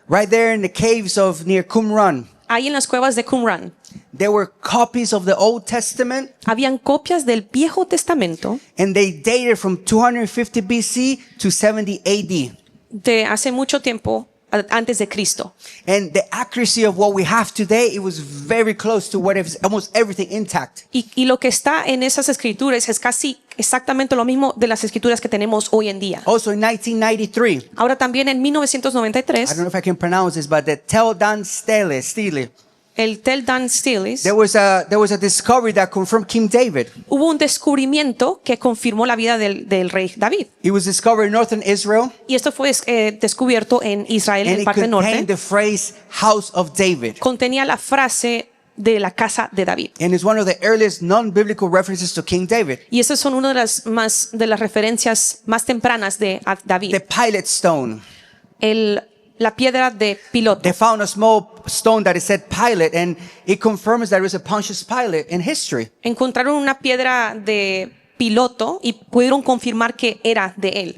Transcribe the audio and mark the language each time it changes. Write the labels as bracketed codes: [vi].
[en] Right there in the caves of near Qumran, [es] ahí en las cuevas de Qumran. [en] there were copies of the Old Testament, [es] Habían copias del Viejo Testamento [en] and they dated from 250 BC to 70 AD. [es] de hace mucho tiempo, antes de Cristo. [en] And the accuracy of what we have today, it was very close to what is almost everything intact. [es] Y lo que está en esas escrituras es casi exactamente lo mismo de las escrituras que tenemos hoy en día. [en] Also in 1993, [es] Ahora también en [en] I [es] 1993, [en] don't know if I can pronounce this, but the Tel Dan Stele, [es] el Tel Dan Stele, [en] there was a discovery that confirmed King David. [es] hubo un descubrimiento que confirmó la vida del rey David. [en] It was discovered in northern Israel, [es] Y esto fue descubierto en Israel, [en] and [es] en [en] it [es] parte [en] contained [es] norte. [en] the phrase "House of David." [es] Contenía la frase de la casa de David. [en] And it's one of the earliest non-biblical references to King David. [es] Y esas son una de las referencias más tempranas de a David. [en] The Pilate stone. [es] La piedra de Piloto. [en] They found a small stone that it said Pilate, and it confirms that it was a Pontius Pilate in history. [es] Encontraron una piedra de Piloto y pudieron confirmar que era de él.